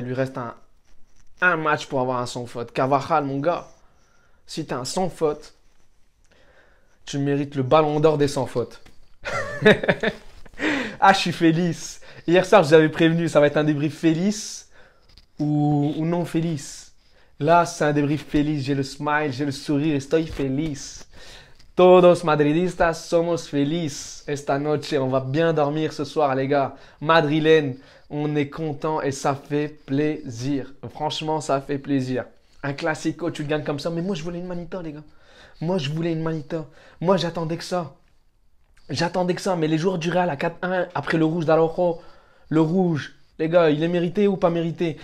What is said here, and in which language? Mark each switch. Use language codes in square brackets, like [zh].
[fr] Il lui reste un match pour avoir un sans faute. Carvajal, mon gars, si tu as un sans faute, tu mérites le ballon d'or des sans fautes. Ah, je suis Félix. Hier soir, je vous avais prévenu, ça va être un débrief Félix ou non Félix. Là, c'est un débrief Félix. J'ai le smile, j'ai le sourire, [es] estoy feliz. Todos madridistas somos feliz esta noche. [fr] On va bien dormir ce soir, les gars. Madrilène, on est content et ça fait plaisir. Franchement, ça fait plaisir. Un classico, tu le gagnes comme ça. Mais moi, je voulais une manita, les gars. Moi, je voulais une manita. Moi, j'attendais que ça. J'attendais que ça. Mais les joueurs du Real à 4-1, après le rouge d'Araujo, le rouge, les gars, il est mérité ou pas mérité?